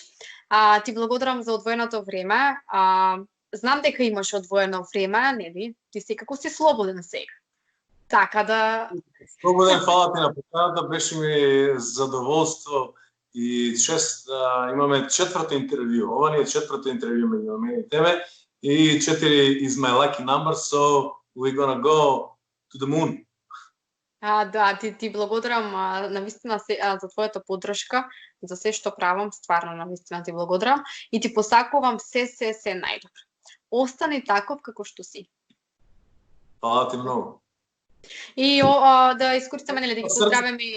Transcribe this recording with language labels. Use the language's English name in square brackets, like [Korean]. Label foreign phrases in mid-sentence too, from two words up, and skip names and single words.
[Macedonian] Ти благодарам за одвоеното време. Знам дека имаш одвоено време, нели? Ти секако си слободен сега. Така да... Слободен, фала ти на поканата, беше ми задоволство и чест да имаме четврто интервју. Ова ни е четврто интервју меѓу мене и тебе. [English] И 4 is my lucky number, so we're gonna go to the moon. [Macedonian] Да, ти благодарам навистина за твојата поддршка, за се што правам, стварно навистина ти благодарам и ти посакувам се најдобро. Остани таков како што си. Фала ти многу. И да искористиме, нели, да ги поздравиме и...